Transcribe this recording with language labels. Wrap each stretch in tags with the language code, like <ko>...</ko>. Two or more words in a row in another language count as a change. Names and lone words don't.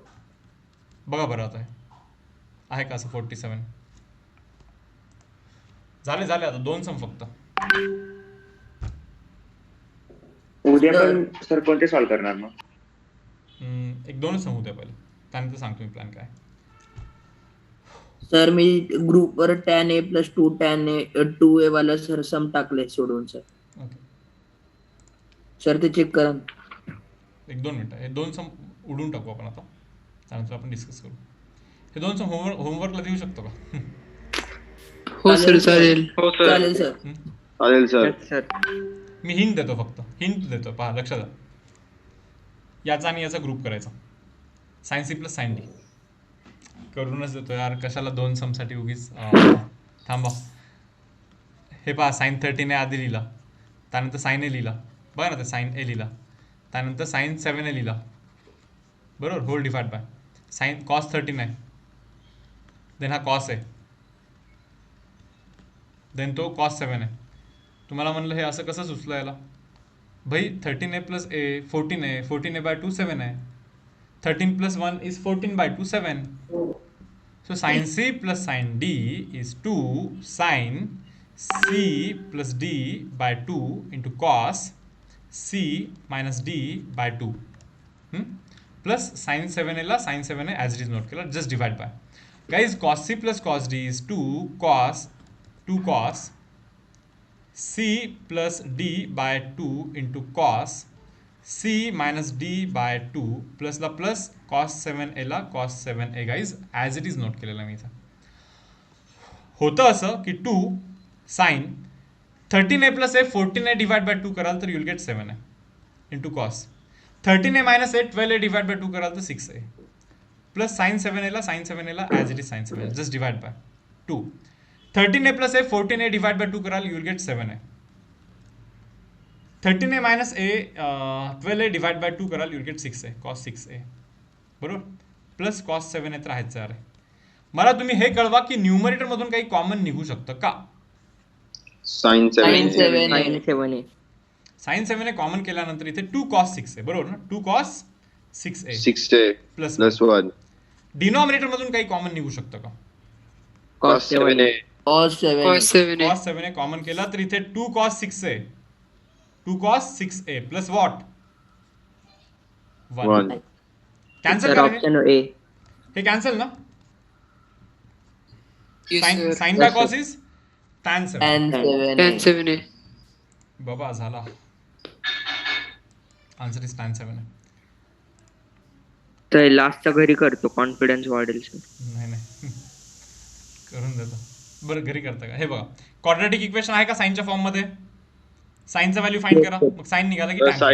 <mr>बघा बरं आता आहे का असं 47. झाले आता 2 सम फक्त. उद्या पण सर कोणते सॉल्व्ह करणार मग? एक 2 सम उद्या पहिले, त्यानंतर सांगतो मी प्लॅन काय. सर मी ग्रुपवर tan a + 2 tan a 2a वाला सर सम टाकले सोडून सर. ओके, सर ते चेक करा. 1-2 मिनिटं. हे 2 सम उडून टाकू आपण आता, त्यानंतर आपण डिस्कस करू. हे 2 सम होमवर्कला देऊ शकतो का? हो सर चालेल. चालेल सर. चालेल सर. सर मी हिंट देतो, फक्त हिंट देतो, पहा लक्षात द्या. याचा आणि याचा ग्रुप करायचा,</mr> <en>sin c + sin d</en> <mr>करूनच देतो यार, कशाला 2 समसाठी उगीच थांबा. हे पहा sin 13 आधी लिहिला, त्यानंतर sin a लिहिला, बघा ना ते sin a लिहिला, त्यानंतर sin 7a लिहिला, बरोबर,</mr> <en>whole divide by</en> <mr>sin cos 13 आहे, देन हा cos आहे, देन तो cos 7 आहे. तुम्हाला म्हणलं हे असं कसं सुचलं याला? भाई 13a + a 14 आहे, 14a by 2 7 आहे,</mr> <en>13 + 1 is 14 by 2 7. So sin c + sin d is 2 sin c + d by 2 into cos c minus d by 2 plus sin 7a ला sin 7a as it is note केला, just divide by. Guys, cos c + cos d is 2 cos c plus d by 2 into cos c minus d by 2 plus ला plus cos 7a ला cos 7a. guys, as it is note</en> <mr>केलेला मी इथं. होतं असं की</mr> <en>2 sin 13a + a 14a divide by 2</en> <mr>कराल तर</mr> <en>you'll get 7a into cos 13a minus a 12a divide by 2</en> <mr>कराल तर</mr> <en>6a plus sin 7a ला as it is sin 7a just divide by 2. 13a + a 14a divide by 2 कराल you'll get 7a. 13a minus a 12a divide by 2 कराल you'll get 6a cos 6a,</en> <mr>बरोबर, प्लस cos 7a तर आहेच आहे. मला तुम्ही हे कळवा की न्यूमरेटर मधून काही कॉमन निघू शकतं का?</mr> <en>sin 7 sin 7 sin 7a.</en> <mr>sin 7a कॉमन केल्यानंतर इथे 2 cos 6a, बरोबर ना, 2 cos 6a 6a प्लस</mr> <en>plus 1</en> <mr>डिनॉमिनेटर मधून काही कॉमन निघू शकतं का?</mr> <en>cos 7a cos 7 cos 7</en> <mr>cos 7a कॉमन केला तर इथे 2 cos 6a</mr> <en>plus what 1 cancel</en> <mr>सर करा</mr> <en>option A.</en> <mr>हे कॅन्सल ना.</mr> <en>Yes, sin sir. sin by cos is tan 7. tan 7</en> <mr>tan 7 आहे. बाबा झाला,</mr> <en>answer is tan 7</en> <mr>आहे. तर लास्टच्या घरी करतो, कॉन्फिडन्स वाढेल सर. नाही करून देतो. बरं घरी करता का? हे बघा,</mr> <en>quadratic equation</en> <mr>आहे का साइनच्या फॉर्म मध्ये? साइनचा व्हॅल्यू फाइंड करा, मग साइन निघाला की tan</mr>